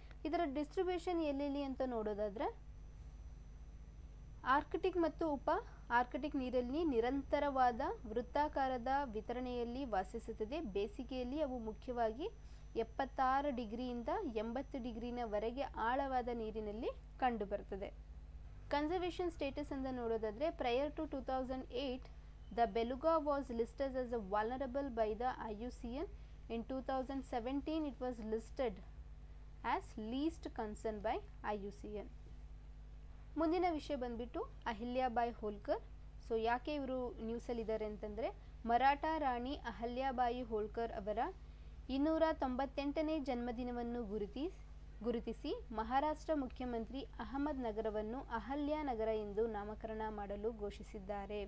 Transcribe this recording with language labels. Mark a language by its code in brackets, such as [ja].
[kn] ಇದರ ಡಿಸ್ಟ್ರಿಬ್ಯೂಷನ್ ಎಲ್ಲೆಲ್ಲಿ ಅಂತ ನೋಡೋದಾದರೆ, ಆರ್ಕಿಟಿಕ್ ಮತ್ತು ಉಪ ಆರ್ಕಿಟಿಕ್ ನೀರಲ್ಲಿ ನಿರಂತರವಾದ ವೃತ್ತಾಕಾರದ ವಿತರಣೆಯಲ್ಲಿ ವಾಸಿಸುತ್ತದೆ. ಬೇಸಿಗೆಯಲ್ಲಿ ಅವು ಮುಖ್ಯವಾಗಿ 76 ಡಿಗ್ರಿಯಿಂದ 80 ಡಿಗ್ರಿನವರೆಗೆ ಆಳವಾದ ನೀರಿನಲ್ಲಿ ಕಂಡುಬರುತ್ತದೆ. [en] conservation status [kn] ಅಂತ ನೋಡೋದಾದರೆ, [en] Prior to 2008 the beluga was listed as a vulnerable by the IUCN. In 2017 it was listed as least concern by IUCN. [kn] ಮುಂದಿನ ವಿಷಯ ಬಂದ್ಬಿಟ್ಟು ಅಹಿಲ್ಯಾಬಾಯಿ ಹೋಲ್ಕರ್. ಸೊ ಯಾಕೆ ಇವರು ನ್ಯೂಸಲ್ಲಿದ್ದಾರೆ ಅಂತಂದರೆ, ಮರಾಠ ರಾಣಿ ಅಹಲ್ಯಾಬಾಯಿ ಹೋಲ್ಕರ್ ಅವರ 298ನೇ ಜನ್ಮದಿನವನ್ನು ಗುರುತಿಸಿ ಮಹಾರಾಷ್ಟ್ರ ಮುಖ್ಯಮಂತ್ರಿ ಅಹಮದ್ ನಗರವನ್ನು ಅಹಲ್ಯಾ ನಗರ ಎಂದು ನಾಮಕರಣ ಮಾಡಲು ಘೋಷಿಸಿದ್ದಾರೆ.